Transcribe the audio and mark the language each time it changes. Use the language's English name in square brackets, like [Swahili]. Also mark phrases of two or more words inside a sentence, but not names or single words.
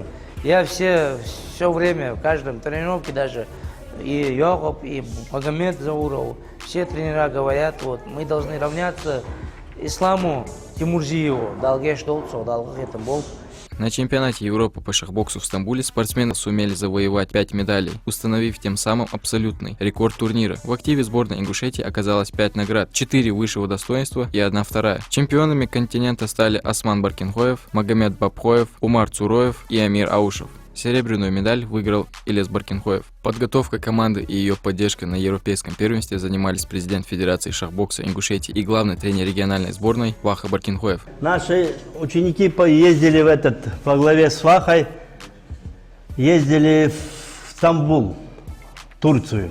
[Russian] Я все время, в каждом тренировке даже, и Йокоп, и Магомед Зауров, все тренера говорят, вот, мы должны равняться Исламу Тимурзиеву, Далгеш Долцу, Далгетам Болт. На чемпионате Европы по шахбоксу в Стамбуле спортсмены сумели завоевать 5 медалей, установив тем самым абсолютный рекорд турнира. В активе сборной Ингушетии оказалось 5 наград, 4 высшего достоинства и 1 вторая. Чемпионами континента стали Осман Баркинхоев, Магомед Бабхоев, Умар Цуроев и Амир Аушев. Серебряную медаль выиграл Илес Баркинхоев. Подготовкой команды и ее поддержкой на европейском первенстве занимались президент Федерации шахбокса Ингушетии и главный тренер региональной сборной Ваха Баркинхоев. Наши ученики ездили во главе с Вахой, ездили в Стамбул, Турцию.